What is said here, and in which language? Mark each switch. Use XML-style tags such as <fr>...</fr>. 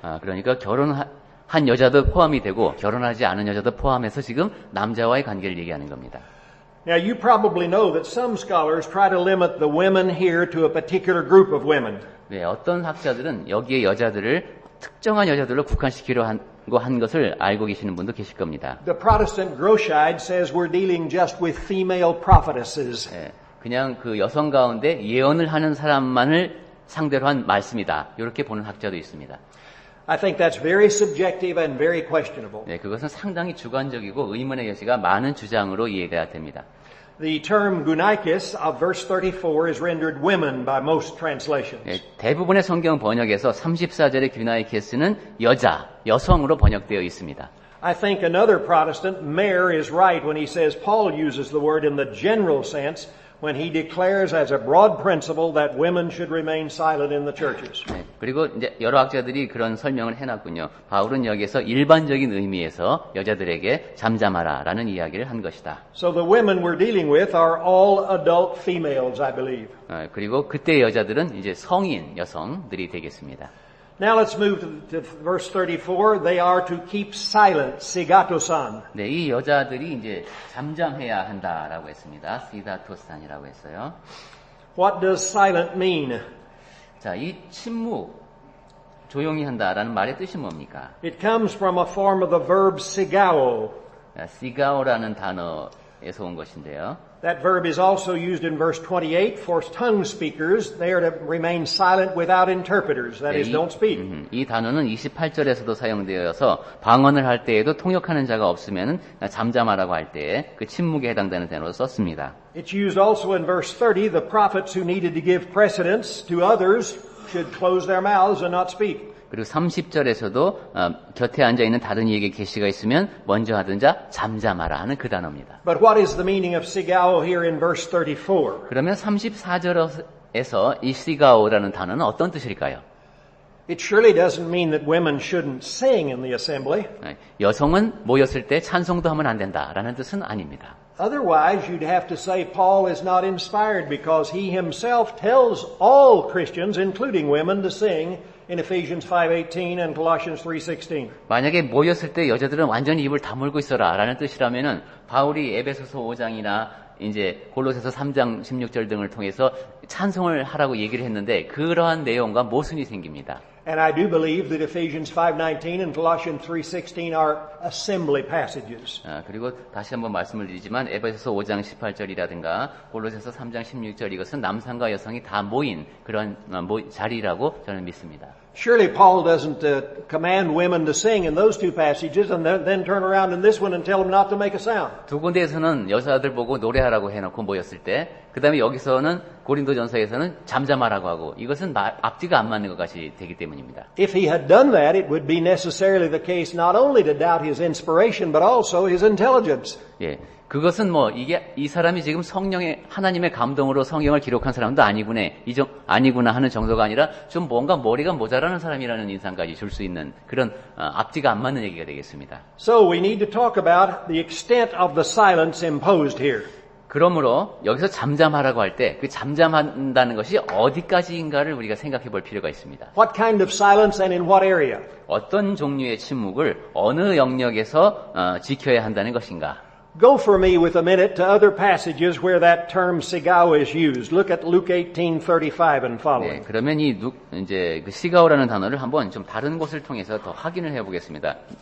<ko>그러니까 결혼한 여자도 포함이 되고 결혼하지 않은 여자도 포함해서 지금 남자와의 관계를 얘기하는 겁니다.</ko> <en>Now, you probably know that some scholars try to limit the women here to a particular group of women.</en> <ko>네, 어떤 학자들은 여기에 여자들을 특정한 여자들로 국한시키려 한 것을 알고 계시는 분도 계실 겁니다.</ko> <en>The Protestant Groschide says we're dealing just with female prophetesses.</en> <ko>네, 그냥 그 여성 가운데 예언을 하는 사람만을 상대로 한 말씀이다. 이렇게 보는 학자도 있습니다.</ko> <en>I think that's very subjective and very questionable.</en> <ko>네, 그것은 상당히 주관적이고 의문의 여지가 많은 주장으로 이해가 됩니다.</ko> <en>The term gunaikis of verse 34 is rendered women by most translations.</en> <ko>예, 대부분의 성경 번역에서 34절의 규나이케스는 여자, 여성으로 번역되어 있습니다.</ko> <en>I think another Protestant, Mayer, is right when he says Paul uses the word in the general sense when he declares as a broad principle that women should remain silent in the churches.</en> <ko>네, 그리고 이제 여러 학자들이 그런 설명을 해놨군요. 바울은 여기에서 일반적인 의미에서 여자들에게 잠잠하라라는 이야기를 한 것이다.</ko> <en>So the women we're dealing with are all adult females, I believe.</en> <ko>그리고 그때 여자들은 이제 성인 여성들이 되겠습니다.</ko> <en>Now let's move to verse 34. They are to keep silent, sigatosan.</en> <ko>네, 이 여자들이 이제 잠잠해야 한다라고 했습니다. 시다토산이라고 했어요.</ko> <en>What does silent mean?</en> <ko>자, 이 침묵, 조용히 한다라는 말의 뜻이 뭡니까?</ko> <en>It comes from a form of the verb sigao.</en> <ko>시가오라는 단어에서 온 것인데요.</ko> <en>That verb is also used in verse 28 for tongue speakers. They are to remain silent without interpreters. That is, don't speak.</en> <ko>이 단어는 28절에서도 사용되어서 방언을 할 때에도 통역하는 자가 없으면 잠잠하라고 할 때에 그 침묵에 해당되는 단어로 썼습니다.</ko> <en>It's used also in verse 30. The prophets who needed to give precedence to others should close their mouths and not speak.</en> <ko>그리고 30절에서도 곁에 앉아있는 다른 이에게 계시가 있으면 먼저 하던 자 잠잠하라 하는 그 단어입니다.</ko> <en>But what is the meaning of sigao here in verse 34?</en> <ko>그러면 34절에서 이 시가오라는 단어는 어떤 뜻일까요?</ko> <en>It surely doesn't mean that women shouldn't sing in the assembly.</en> <ko>여성은 모였을 때 찬송도 하면 안 된다라는 뜻은 아닙니다.</ko> <en>Otherwise, you'd have to say Paul is not inspired because he himself tells all Christians, including women, to sing in Ephesians 5:18 and Colossians 3:16.</en> <ko>만약에 모였을 때 여자들은 완전히 입을 다물고 있어라라는 뜻이라면은 바울이 에베소서 5장이나 이제 골로새서 3장 16절 등을 통해서 찬송을 하라고 얘기를 했는데 그러한 내용과 모순이 생깁니다.</ko> <en>And I do believe that Ephesians 5:19 and Colossians 3:16 are assembly passages.</en> <ko>그리고 다시 한번 말씀을 드리지만 에베소서 5장 18절이라든가 골로새서 3장 16절 이것은 남성과 여성이 다 모인 그런 자리라고 저는 믿습니다.</ko> <en>Surely Paul doesn't command women to sing in those two passages and then turn around in this one and tell them not to make a sound.</en> <ko>두 군데에서는 여자들 보고 노래하라고 해놓고 모였을 때 그 다음에 여기서는 고린도전서에서는 잠잠하라고 하고 이것은 앞뒤가 안 맞는 것 같이 되기 때문입니다.</ko> <en>If he had done that, it would be necessarily the case not only to doubt his inspiration but also his intelligence.</en> <ko>예. 그것은 이게 이 사람이 지금 성령의 하나님의 감동으로 성경을 기록한 사람도 아니구나 하는 정도가 아니라 좀 뭔가 머리가 모자라는 사람이라는 인상까지 줄 수 있는 그런 앞뒤가 안 맞는 얘기가 되겠습니다.</ko> <en>So we need to talk about the extent of the silence imposed here.</en> <ko>그러므로 여기서 잠잠하라고 할 때 그 잠잠한다는 것이 어디까지인가를 우리가 생각해 볼 필요가 있습니다.</ko> <en>What kind of silence and in what area?</en> <ko>어떤 종류의 침묵을 어느 영역에서 지켜야 한다는 것인가?</ko> <en>Go for me with a minute to other passages where that term sigao is used. Look at Luke 18:35 and following.</en> <ko>네, 그러면 이제 그 시가오라는 단어를 한번 좀 다른 곳을 통해서 더 확인을 해보겠습니다.</ko>